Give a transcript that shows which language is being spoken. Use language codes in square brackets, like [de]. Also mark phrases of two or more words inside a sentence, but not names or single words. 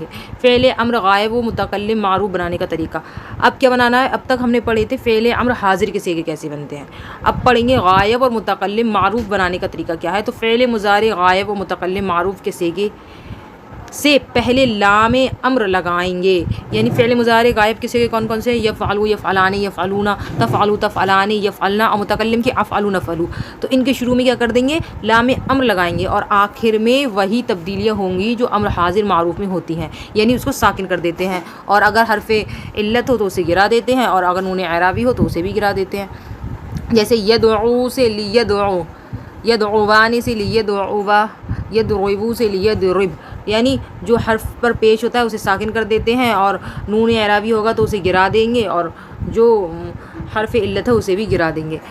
[ur] فعل امر غائب و متکلم معروف بنانے کا طریقہ، اب کیا بنانا ہے؟ اب تک ہم نے پڑھے تھے فعل امر حاضر کے صیغے کیسے بنتے ہیں، اب پڑھیں گے غائب اور متکلم معروف بنانے کا طریقہ کیا ہے۔ تو فعل مضارع غائب و متکلم معروف کے صیغے سے پہلے لام امر لگائیں گے، یعنی فعل مضارع غائب کے صیغے کون کون سے ہیں؟ [ar] یفعلوا، یفعلان، یفعلون، تفعلوا، تفعلان، یفعلنا، [ur] اور متکلم کے [ar] افعلوا، نفعلوا، [ur] تو ان کے شروع میں کیا کر دیں گے؟ لام امر لگائیں گے، اور آخر میں وہی تبدیلیاں ہوں گی جو امر حاضر معروف میں ہوتی ہیں، یعنی اس کو ساکن کر دیتے ہیں، اور اگر حرف علت ہو تو اسے گرا دیتے ہیں، اور اگر نون اعرابی ہو تو اسے بھی گرا دیتے ہیں۔ جیسے یدعو سے لیدعو، یدعوان سے لیدعوا، یدربو سے لیدرب، یعنی جو حرف پر پیش ہوتا ہے اسے ساکن کر دیتے ہیں، اور نون اعرابی ہوگا تو اسے گرا دیں گے، اور جو حرف علت ہے اسے بھی گرا دیں گے۔